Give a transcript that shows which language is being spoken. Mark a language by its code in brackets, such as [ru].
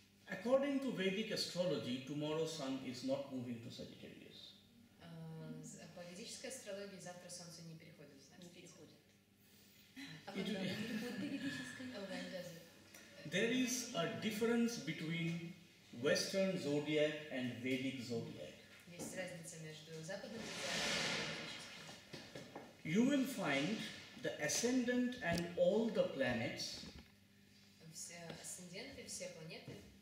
[en] According to Vedic astrology, tomorrow's sun is not moving to Sagittarius. [ru] По ведической астрологии завтра Солнце не переходит в знак Не Стрельца. переходит. А когда оно переходит по ведической? [en] Oh, when does it? There is a difference between Western zodiac and Vedic zodiac. [ru] Есть разница между западным зодиаком и ведическим. [en] You will find the ascendant and all the planets [ru] Все асценденты, все планеты